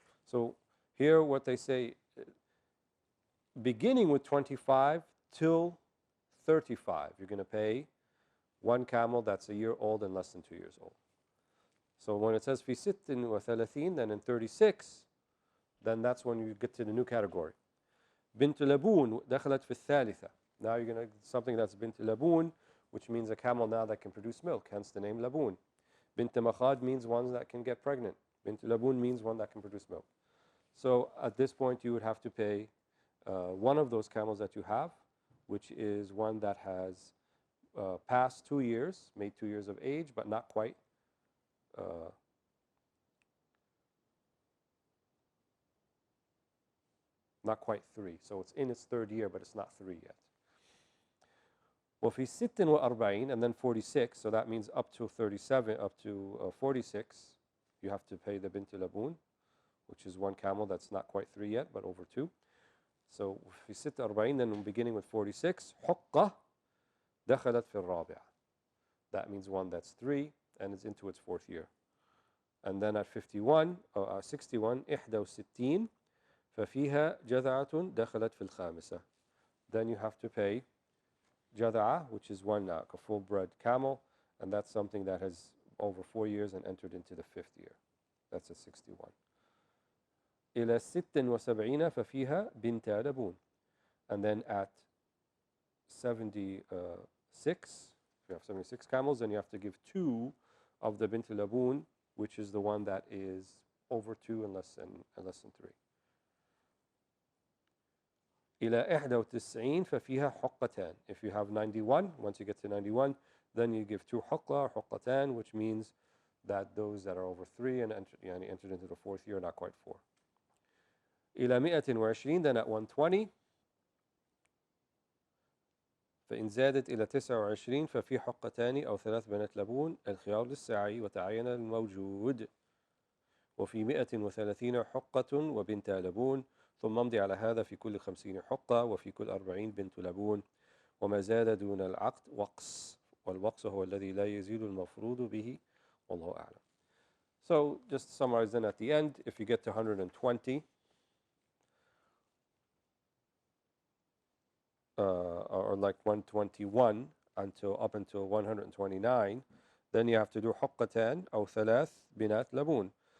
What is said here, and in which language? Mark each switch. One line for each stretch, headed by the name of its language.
English: So here what they say, beginning with 25 till 35, you're going to pay 1 camel that's a year old and less than 2 years old. So when it says
Arabic: في
English: 36, then in 36, then that's when you get to the new category.
Arabic: بنت لبون دخلت في الثالثة.
English: Now you're going to something that's
Arabic: بنت لبون,
English: which means a camel now that can produce milk, hence the name labun. Bint makhad means one that can get pregnant. Bint labun means one that can produce milk. So at this point you would have to pay one of those camels that you have, which is one that has passed 2 years, made 2 years of age, but not quite. not quite 3. So it's in its third year, but it's not 3 yet.
Arabic: وفي
English: 46, and then 46, so that means up to 37, up to 46, you have to pay the bint labun, which is one camel that's not quite 3 yet, but over 2. So
Arabic: في
English: 46, then beginning with 46,
Arabic: حقة دخلت في الرابعة.
English: That means one that's 3 and it's into its 4th year. And then at
Arabic: 51, 61, 61 ففيها جذعة دخلت في الخامسة.
English: Then you have to pay جذعة, which is one a full-bred camel, and that's something that has over 4 years and entered into the 5th year. That's at
Arabic: 61. إلى 76 ففيها بنت لبون.
English: And then at 76, if you have 76 camels, then you have to give 2 of the bint labun, which is the one that is over 2 and less than 3.
Arabic: إلى 91 ففيها حقتان.
English: If you have 91, once you get to 91, then you give 2 حقة or حقتان, which means that those that are over 3 and entered into the 4th year, not quite 4.
Arabic: إلى 120,
English: then at
Arabic: 120, فإن زادت إلى 29 ففي حقتان أو 3 بنات لبون الخيار للساعي وتعين الموجود. وفي 130 حقة وبنت لبون، ثم امضي على هذا في كل 50 حقة وفي كل 40 بنت لبون، وما زاد دون العقد وقص، والوقص هو الذي لا يزيد المفروض به والله أعلم.
English: So just to summarize then at the end, if you get to 120, or like 121 up until 129, then you have to do
Arabic: حقتان أو 3 بنات لبون.